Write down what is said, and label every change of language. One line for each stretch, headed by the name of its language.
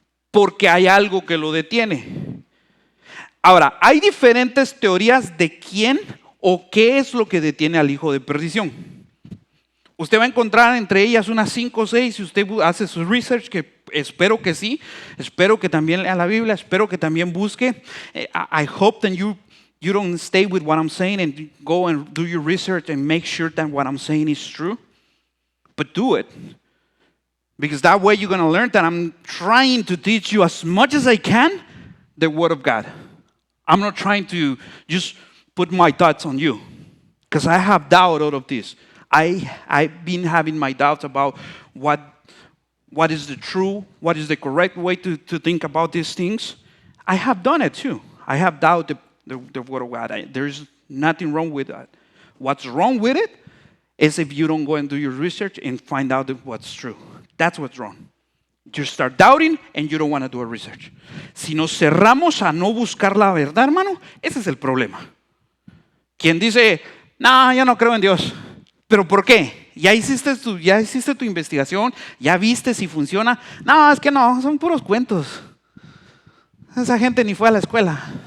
Spanish: Porque hay algo que lo detiene. Ahora, hay diferentes teorías de quién o qué es lo que detiene al hijo de perdición. Usted va a encontrar entre ellas unas 5 o 6 si usted hace su research, que espero que sí. Espero que también lea la Biblia, espero que también busque.
English: I hope that you don't stay with what I'm saying and go and do your research and make sure that what I'm saying is true. But do it. Because that way you're going to learn that I'm trying to teach you as much as I can the Word of God. I'm not trying to just put my thoughts on you. Because I have doubt out of this. I've been having my doubts about what is the true, what is the correct way to think about these things. I have done it too. I have doubted the Word of God. There's nothing wrong with that. What's wrong with it is if you don't go and do your research and find out what's true. That's what's wrong. You start doubting and you don't want to do a research.
Spanish: Si nos cerramos a no buscar la verdad, hermano, ese es el problema. Quien dice, no, yo no creo en Dios. ¿Pero por qué? ¿Ya hiciste tu investigación? ¿Ya viste si funciona? No, es que no, son puros cuentos. Esa gente ni fue a la escuela.